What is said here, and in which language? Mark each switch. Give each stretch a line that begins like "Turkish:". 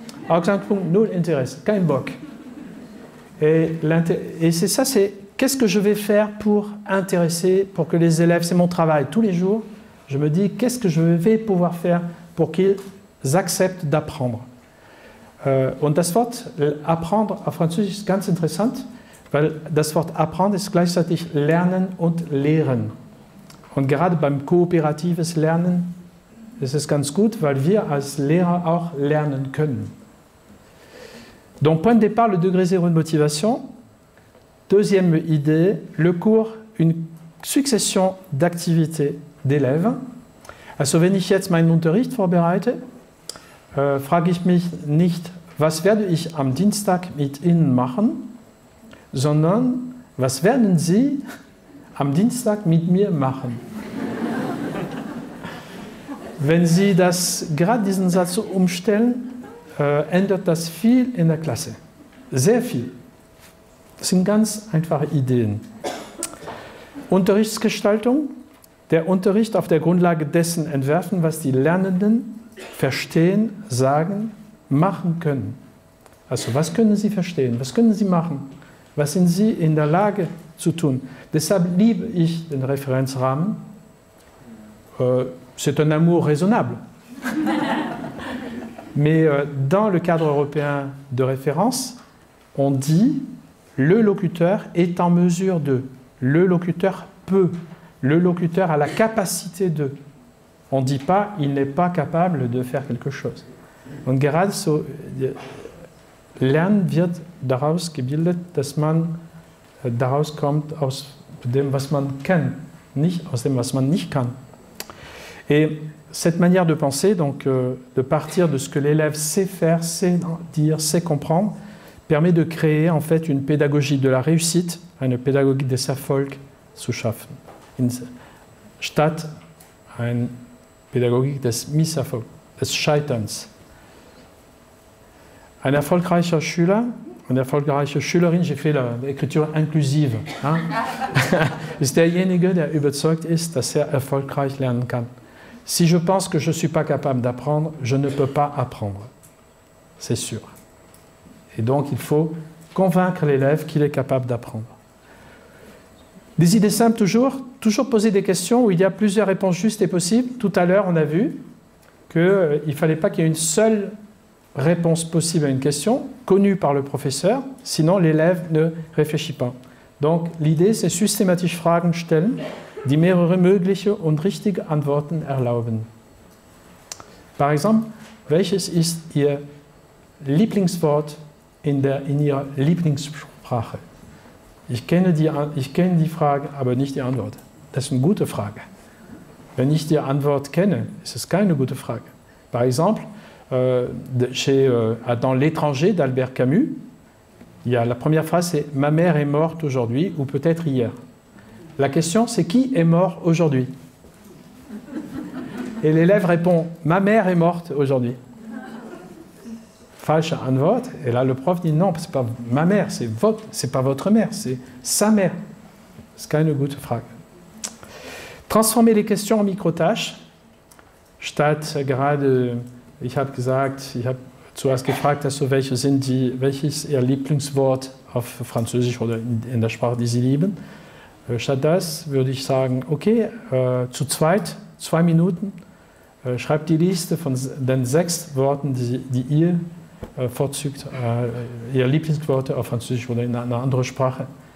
German: Ausgangspunkt 0 Interesse, kein Bock.
French: Et c'est ça, c'est qu'est-ce que je vais faire pour intéresser, pour que les élèves, c'est mon travail tous les jours, je me dis qu'est-ce que je vais pouvoir faire pour qu'ils acceptent d'apprendre.
German: Und das Wort apprendre auf Französisch ist ganz interessant, weil das Wort apprendre ist gleichzeitig lernen und lehren. Und gerade beim kooperatives Lernen ist es ganz gut, weil wir als Lehrer auch lernen können.
French: Donc, point de départ, le degré 0 de motivation. Deuxième idée, le cours, une succession d'activités d'élèves.
German: Also, wenn ich jetzt meinen Unterricht vorbereite, frage ich mich nicht, was werde ich am Dienstag mit Ihnen machen, sondern was werden Sie am Dienstag mit mir machen? Wenn Sie gerade diesen Satz umstellen, ändert das viel in der Klasse. Sehr viel. Das sind ganz einfache Ideen. Unterrichtsgestaltung. Der Unterricht auf der Grundlage dessen entwerfen, was die Lernenden verstehen, sagen, machen können. Also was können sie verstehen? Was können sie machen? Was sind sie in der Lage zu tun? Deshalb liebe ich den Referenzrahmen.
French: C'est un amour raisonnable. Mais dans le cadre européen de référence, on dit le locuteur est en mesure de. Le locuteur peut. Le locuteur a la capacité de. On ne dit pas il n'est pas capable de faire quelque chose.
German: Und gerade so Lernen wird daraus gebildet, dass man daraus kommt aus dem, was man kann, nicht aus dem, was man nicht kann.
French: Et cette manière de penser, donc de partir de ce que l'élève sait faire, sait dire, sait comprendre, permet de créer en fait une pédagogie de la réussite,
German: eine Pädagogik des Erfolgs zu schaffen, statt eine Pädagogik des Misserfolgs, des Scheiterns. Ein erfolgreicher Schüler, eine erfolgreiche Schülerin,
French: j'ai fait l'écriture inclusive, hein?
German: ist derjenige, der überzeugt ist, dass er erfolgreich lernen kann.
French: Si je pense que je ne suis pas capable d'apprendre, je ne peux pas apprendre. C'est sûr. Et donc, il faut convaincre l'élève qu'il est capable d'apprendre. Des idées simples toujours poser des questions où il y a plusieurs réponses justes et possibles. Tout à l'heure, on a vu qu'il ne fallait pas qu'il y ait une seule réponse possible à une question, connue par le professeur, sinon l'élève ne réfléchit pas. Donc, l'idée, c'est
German: systématisch Fragen stellen, die mehrere mögliche und richtige Antworten erlauben.
French: Par exemple,
German: welches ist Ihr Lieblingswort in Ihrer Lieblingssprache? Ich kenne die Frage, aber nicht die Antwort. Das ist eine gute Frage. Wenn ich die Antwort kenne, ist es keine gute Frage.
French: Par exemple, dans L'étranger d'Albert Camus, il y a la première phrase, c'est « Ma mère est morte aujourd'hui ou peut-être hier ». La question, c'est qui est mort aujourd'hui? Et l'élève répond « Ma mère est morte aujourd'hui ».
German: Falsche Antwort.
French: Et là, le prof dit « Non, ce n'est pas ma mère, c'est pas votre mère, c'est sa mère ». C'est
German: keine gute Frage.
French: Transformer les questions en Mikrotâches.
German: Statt gerade, ich habe zuerst gefragt, welches ist Ihr Lieblingswort auf Französisch oder in der Sprache, die Sie lieben. Statt das würde ich sagen, okay, zu zweit, 2 Minuten, schreibt die Liste von den 6 Worten, die ihr vorzügt, Ihr Lieblingsworte auf Französisch oder in einer anderen Sprache.